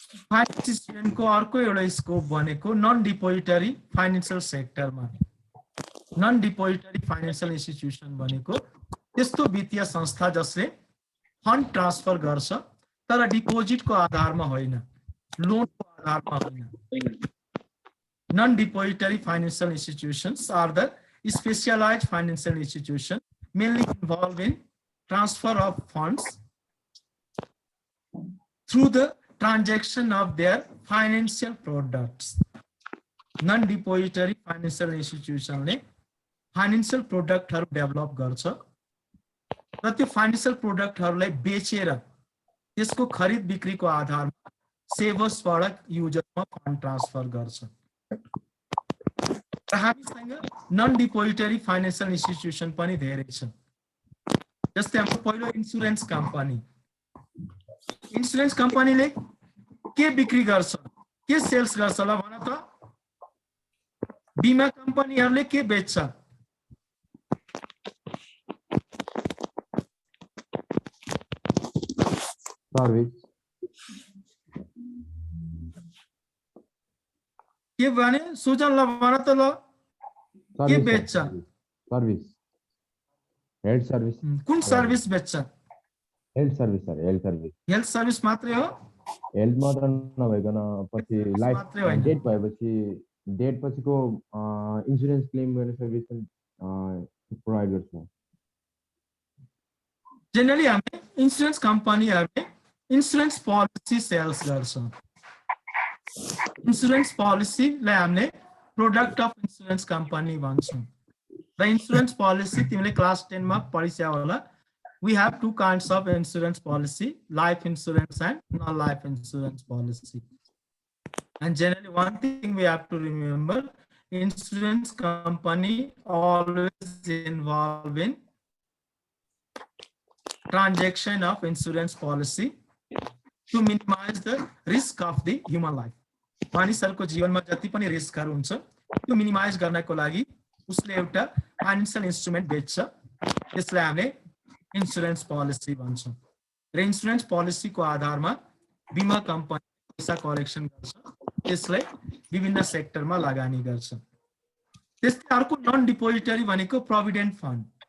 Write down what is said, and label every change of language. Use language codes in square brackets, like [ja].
[ne] Finance स्टुडेन्टको अर्को एउटा scope भनेको नन डिपोजिटरी फाइनान्शियल सेक्टरमा। नन डिपोजिटरी फाइनान्शियल इन्स्टिट्युसन भनेको त्यस्तो वित्तीय संस्था जसले फन्ड ट्रान्सफर गर्छ तर डिपोजिटको आधारमा होइन, लोनको आधारमा होइन। [en] Non-depository financial institutions are the specialized financial institutions mainly involved in transfer of funds through the transaction of their financial products. [ne] Non-depository financial institution ले financial product हरु develop गर्छ र त्यो financial product हरुलाई बेचेर त्यसको खरिद बिक्रीको आधारमा सेभर्सबाट युजरमा फन्ड ट्रान्सफर गर्छ। र हामीसँग नन डिपोजिटरी फाइनान्शियल इन्स्टिट्युसन पनि धेरै छ। जस्तै हाम्रो पहिलो इन्स्योरेन्स कम्पनी। इन्स्योरेन्स कम्पनीले के बिक्री गर्छ, के सेल्स गर्छ ल भन त? बीमा कम्पनीहरूले के बेच्छ? सर्भिस के भने सुजनलाई भन त ल के बेच्छ सर्भिस हेल्थ सर्भिस कुन सर्भिस बेच्छ health service sir health service health service मात्रै हो हेल्थ मात्र नभइकन पछि लाइफ मात्रै होइन डेट भएपछि डेट पछिको इन्सुरेन्स क्लेम गर्ने सर्भिस प्रोभाइड गर्छ जेनरली हामीले इन्सुरेन्स कम्पनीहरूले इन्सुरेन्स पोलिसी सेल्स गर्छ इन्सुरेन्स पोलिसीलाई हामीले प्रोडक्ट अफ इन्सुरेन्स कम्पनी भन्छौँ र इन्सुरेन्स पोलिसी तिमीले क्लास 10 मा पढिस्या होला [en] we have two kinds of insurance policy, life insurance and non-life insurance policy. And generally one thing we have to remember, insurance company always involved in transaction of insurance policy to minimize the risk of the human life. [ne] मानिसहरुको जीवनमा जति पनि रिस्कहरु हुन्छ त्यो minimise गर्नको लागि उसले एउटा फाइनान्शियल इन्स्ट्रुमेन्ट बेच्छ त्यसलाई हामीले इन्सुरेन्स पोलिसी भन्छौं र इन्सुरेन्स पोलिसीको आधारमा बीमा कम्पनी पैसा कलेक्सन गर्छ त्यसलाई विभिन्न सेक्टरमा लगानी गर्छ त्यस्तै अर्को नन डिपोजिटरी भनेको प्रोभिडेन्ट फन्ड